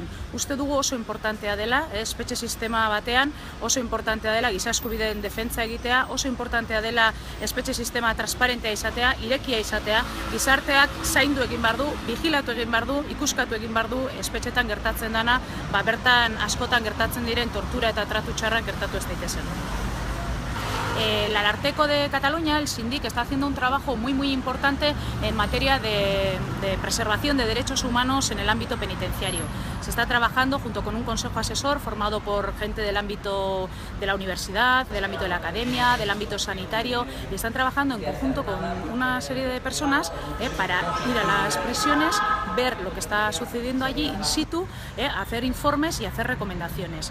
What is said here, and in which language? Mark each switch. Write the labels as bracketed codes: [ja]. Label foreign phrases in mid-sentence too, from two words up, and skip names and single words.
[eu] Uste dugu oso importantea dela, espetxe sistema batean oso importantea dela giza eskubideen defentsa egitea, oso importantea dela espetxe sistema transparentea izatea, irekia izatea, gizarteak zaindu egin behar du, vigilatu egin behar du, ikuskatu egin behar du espetxetan gertatzen dana, bertan askotan gertatzen diren tortura eta tratu txarrak gertatu ez daitezen. [es] El Ararteko de Cataluña, el SINDIC, está haciendo un trabajo muy importante en materia de preservación de derechos humanos en el ámbito penitenciario. Se está trabajando junto con un consejo asesor formado por gente del ámbito de la universidad, del ámbito de la academia, del ámbito sanitario, y están trabajando en conjunto con una serie de personas para ir a las prisiones, ver lo que está sucediendo allí [la] in situ, [es] hacer informes y hacer recomendaciones.